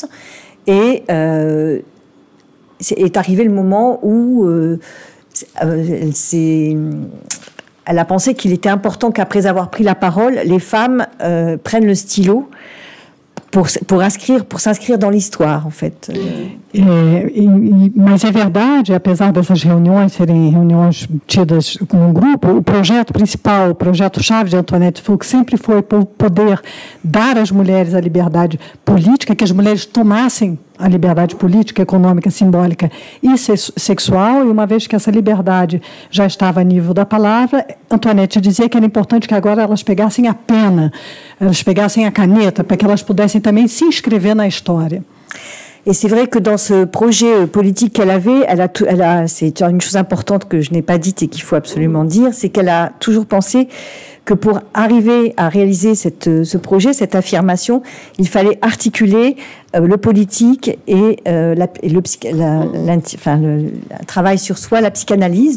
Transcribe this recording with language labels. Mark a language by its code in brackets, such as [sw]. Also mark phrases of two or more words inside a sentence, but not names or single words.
[fr] Et est arrivé le moment où elle a pensé qu'il était important qu'après avoir pris la parole, les femmes prennent le stylo pour s'inscrire dans l'histoire, en fait. [pt] Mas é verdade, apesar dessas reuniões serem reuniões tidas como um grupo, o projeto principal, o projeto-chave de Antoinette Fouque sempre foi poder dar às mulheres a liberdade política, que as mulheres tomassem a liberdade política, econômica, simbólica e sexual, e uma vez que essa liberdade já estava a nível da palavra, Antoinette dizia que era importante que agora elas pegassem a pena, elas pegassem a caneta, para que elas pudessem também se inscrever na história. [fr] Et c'est vrai que dans ce projet politique qu'elle avait, c'est une chose importante que je n'ai pas dite et qu'il faut absolument dire, c'est qu'elle a toujours pensé que pour arriver à réaliser ce projet, cette affirmation, il fallait articuler le politique et le travail sur soi, la psychanalyse.